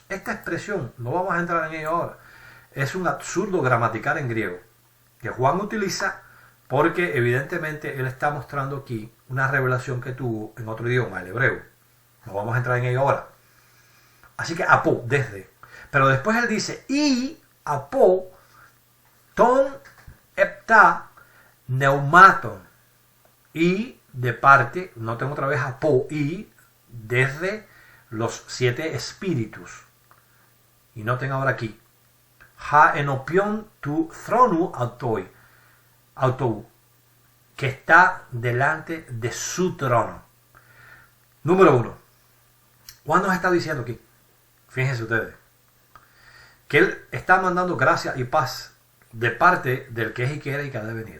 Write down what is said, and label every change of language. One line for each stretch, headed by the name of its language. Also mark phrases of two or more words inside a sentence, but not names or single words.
Spanish: Esta expresión, no vamos a entrar en ello ahora, es un absurdo gramatical en griego que Juan utiliza porque evidentemente él está mostrando aquí una revelación que tuvo en otro idioma, el hebreo. No vamos a entrar en ello ahora. Así que apo, desde. Pero después él dice, y
Greek: ἀπὸ τῶν ἑπτὰ πνευμάτων.
Spanish: Y de parte, noten otra vez apo, y desde los 7 espíritus. Y noten ahora aquí,
Greek: ἃ ἐνώπιον τοῦ θρόνου αὐτοῦ,
Spanish: que está delante de su trono. Número 1. ¿Cuándo nos está diciendo aquí? Fíjense ustedes. Que él está mandando gracia y paz de parte del que es y que era y que ha de venir.